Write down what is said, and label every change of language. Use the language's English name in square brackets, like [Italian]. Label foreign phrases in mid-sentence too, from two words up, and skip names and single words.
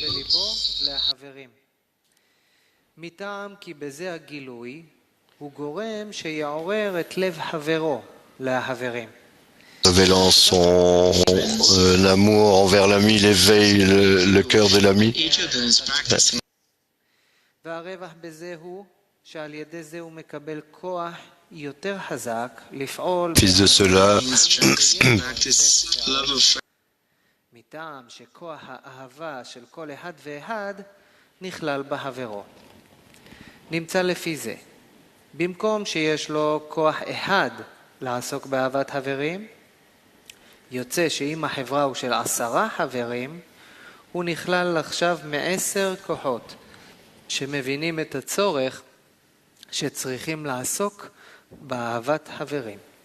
[French] Révélant son amour envers l'ami, il éveille le cœur de l'ami. Fils de cela, [Hebrew] נמצא לפי זה, במקום שיש לו כוח אחד לעסוק באהבת חברים, יוצא שאם החברה הוא של 10 חברים, הוא נכלל עכשיו מ10 כוחות, שמבינים את הצורך שצריכים לעסוק באהבת חברים.